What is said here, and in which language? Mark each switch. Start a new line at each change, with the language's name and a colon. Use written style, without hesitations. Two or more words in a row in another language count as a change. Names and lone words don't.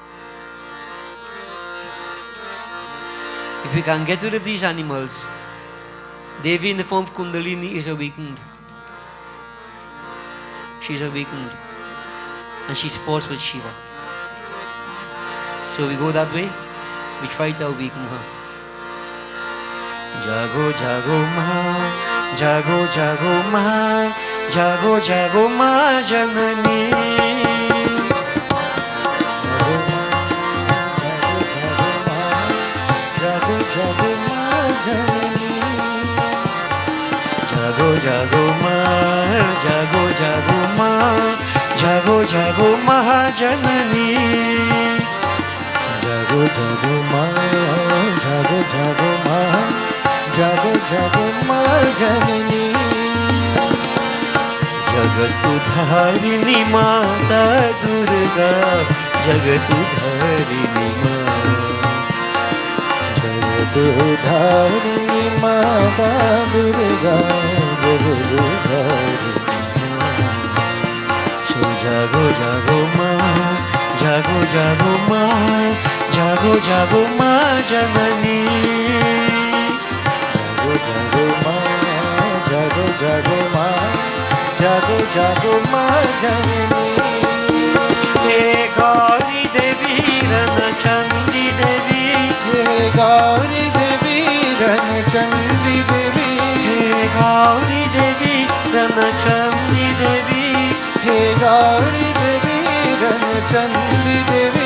English: If we can get rid of these animals, Devi in the form of Kundalini is awakened. She's awakened. And she sports with Shiva. So we go that way, we try to awaken her.
Bangla: জাগো জাগো মা, জাগো জাগো মা, জাগো জাগো মা জননী. জাগো জাগো মা, জাগো জাগো মা, জাগো জাগো মা জননী. জাগো জাগো মা, জাগো জাগো মা, জাগো জাগো মা জননী. জগৎ উদ্ধারিণী মাতা দুর্গা, জগৎ উদ্ধারিণী মা. জগৎ উদ্ধারিণী মাতা দুর্গা, জগৎ উদ্ধারিণী. So জাগো জাগো মা, জাগো জাগো মা, জাগো জাগো মা জননী. জাগো জাগো মা, জাগো জাগো মা, জাগো জাগো মা জননী. হে গৌরী দেবী রণ চণ্ডী দেবী, হে গৌরী দেবী রণ চণ্ডী দেবী, হে গৌরী দেবী রণ চণ্ডী দেবী, হে গৌরী দেবী রণ চণ্ডী দেবী,